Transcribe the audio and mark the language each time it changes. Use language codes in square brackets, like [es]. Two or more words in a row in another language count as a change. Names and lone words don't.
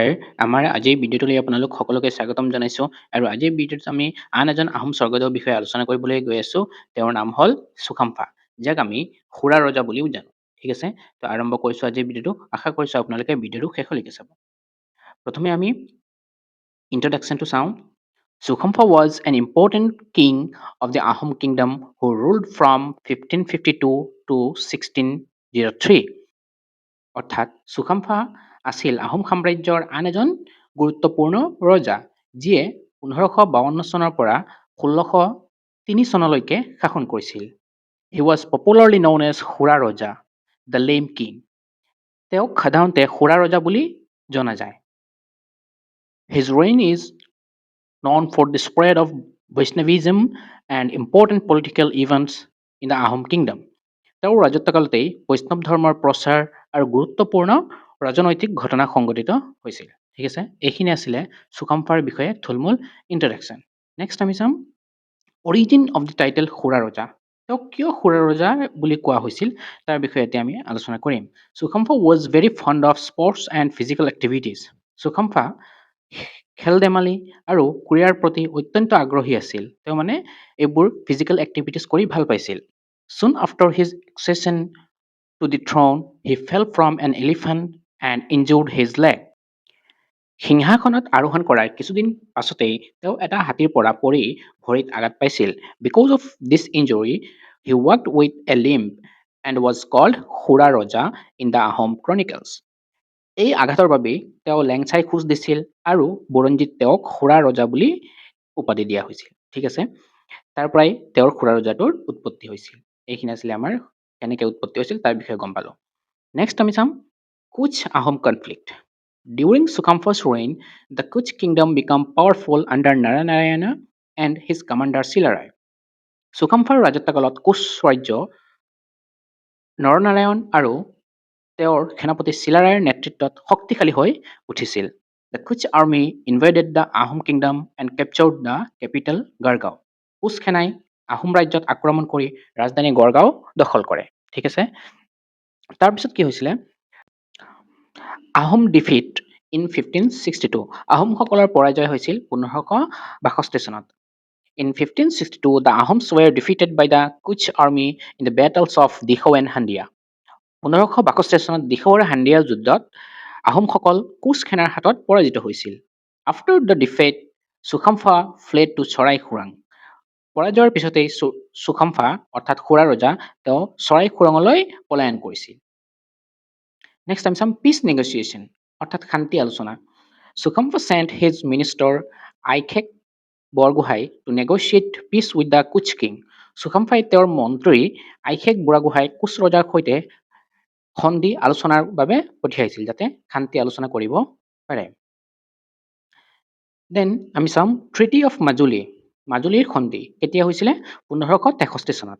[as] আমাৰ আজিৰ ভিডিঅ'টোলৈ আপোনালোক সকলোকে স্বাগতম জনাইছোঁ আৰু আজিৰ ভিডিঅ'টোত আমি আন এজন আহোম স্বৰ্গদেউৰ বিষয়ে আলোচনা কৰিবলৈ গৈ আছোঁ। তেওঁৰ নাম হ'ল চুকাম্ফা, যাক আমি সুৰা ৰজা বুলিও জানো। ঠিক আছে? তো আৰম্ভ কৰিছোঁ আজিৰ ভিডিঅ'টো। আশা কৰিছোঁ আপোনালোকে ভিডিঅ'টো শেষলৈকে চাব। প্ৰথমে আমি ইন্ট্ৰডাকশ্যনটো চাওঁ। [en] Sukamfa was an important king of the Ahom kingdom who ruled from 1552 to 1603. [as] অৰ্থাৎ চুকাম্ফা আছিল আহোম সাম্ৰাজ্যৰ আন এজন গুৰুত্বপূৰ্ণ ৰজা, যিয়ে 1552 চনৰ পৰা 1603 চনলৈকে শাসন কৰিছিল। [en] He was popularly known as [as] সুৰা ৰজা, [en] the lame king. [as] তেওঁক সাধাৰণতে সুৰা ৰজা বুলি জনা যায়। [en] His reign is known for the spread of Vaishnavism and important political events in the Ahom kingdom. [as] তেওঁৰ ৰাজত্বকালতেই বৈষ্ণৱ ধৰ্মৰ প্ৰচাৰ আৰু গুৰুত্বপূৰ্ণ ৰাজনৈতিক ঘটনা সংঘটিত হৈছিল। ঠিক আছে? এইখিনি আছিলে চুকাম্ফাৰ বিষয়ে থুলমূল ইন্ট্ৰডাকশ্যন। নেক্সট আমি চাম [en] origin of the title [as] সুৰা ৰজা। তেওঁক কিয় সুৰা ৰজা বুলি কোৱা হৈছিল তাৰ বিষয়ে এতিয়া আমি আলোচনা কৰিম। [en] চুকাম্ফা was very fond of sports and physical activities। [as] চুকাম্ফা খেল ধেমালি আৰু ক্ৰীড়াৰ প্ৰতি অত্যন্ত আগ্ৰহী আছিল। তেওঁ মানে এইবোৰ [en] physical activities [as] কৰি ভাল পাইছিল। [en] Soon after his accession to the throne, he fell from an elephant and injured his leg. [as] সিংহাসনত আৰোহণ কৰাৰ কিছুদিন পাছতেই তেওঁ এটা হাতীৰ পৰা পৰি ভৰিত আঘাত পাইছিল। [en] Because of this injury, he walked with a limp and was called [as] সুৰা ৰজা [en] in the Ahom Chronicles. [as] এই আঘাতৰ বাবেই তেওঁ লেংচাই খোজ দিছিল আৰু বুৰঞ্জীত তেওঁক সুৰা ৰজা বুলি উপাধি দিয়া হৈছিল। ঠিক আছে? তাৰ পৰাই তেওঁৰ সুৰা ৰজাটোৰ উৎপত্তি হৈছিল। এইখিনি আছিলে আমাৰ কেনেকৈ উৎপত্তি হৈছিল তাৰ বিষয়ে গম পালোঁ। নেক্সট আমি চাম [en] Kuch Ahom conflict. During Sukamfa's reign, the Kuch kingdom became powerful under Naranayana and his commander Silarai. [as] চুকাম্ফাৰ ৰাজত্বকালত কোচ ৰাজ্য নৰনাৰায়ণ আৰু তেওঁৰ সেনাপতি চিলাৰায়ৰ নেতৃত্বত শক্তিশালী হৈ উঠিছিল। [en] The Kuch army invaded the Ahom kingdom and captured the capital Gargaon. [as] কোচ সেনাই আহোম ৰাজ্যত আক্ৰমণ কৰি ৰাজধানী গড়গাঁও দখল কৰে। ঠিক আছে? তাৰপিছত কি হৈছিলে? [en] Ahom defeat in 1562. [as] আহোমসকলৰ পৰাজয় হৈছিল 1562 চনত। [en] In 1562, the Ahoms were defeated by the Kuch army in the battles of Dikhou and Handia. [as] 1562 চনত দিখৌ আৰু হাণ্ডিয়া যুদ্ধত আহোমসকল কোচ সেনাৰ হাতত পৰাজিত হৈছিল। [en] After the defeat, Sukamfa fled to চৰাই খুৰাং। [as] পৰাজয়ৰ পিছতেই চুকাম্ফা অৰ্থাৎ সুৰা ৰজা তেওঁ চৰাই খুৰাঙলৈ পলায়ন কৰিছিল। নেক্সট আমি চাম [en] peace negotiation [as] অৰ্থাৎ শান্তি আলোচনা। [en] চুকাম্ফা sent his minister আইখেক বৰগোহাঁই to negotiate peace with the Kuch king. [as] চুকাম্ফাই তেওঁৰ মন্ত্ৰী আইখেক বুঢ়াগোহাঁইক কোচ ৰজাৰ সৈতে সন্ধি আলোচনাৰ বাবে পঠিয়াইছিল, যাতে শান্তি আলোচনা কৰিব পাৰে। দেন আমি চাম [en] treaty of Majuli. [as] মাজুলীৰ সন্ধি কেতিয়া হৈছিলে? 1563 চনত।